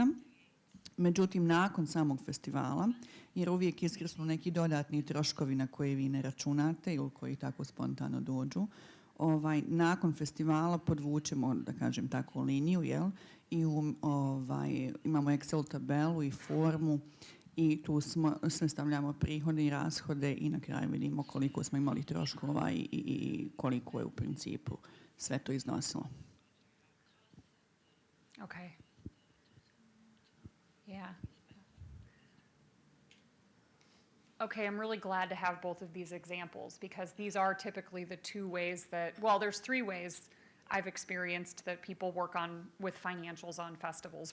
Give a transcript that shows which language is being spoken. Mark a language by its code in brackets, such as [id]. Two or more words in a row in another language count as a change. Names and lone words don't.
[bs] Međutim, nakon samog festivala, jer uvijek iskrsnu neki dodatni troškovi na koje vi ne računate ili koji tako spontano dođu, nakon festivala podvučemo, da kažem tako, liniju, jel? I imamo Excel tabelu i formu i tu sve stavljamo prihode i rashode i na kraju vidimo koliko smo imali troškova i koliko je u principu sve to iznosilo. [en] Okay. Yeah. Okay, I'm really glad to have both of these examples because these are typically the two ways that, well, there's three ways I've experienced that people work on with financials on festivals.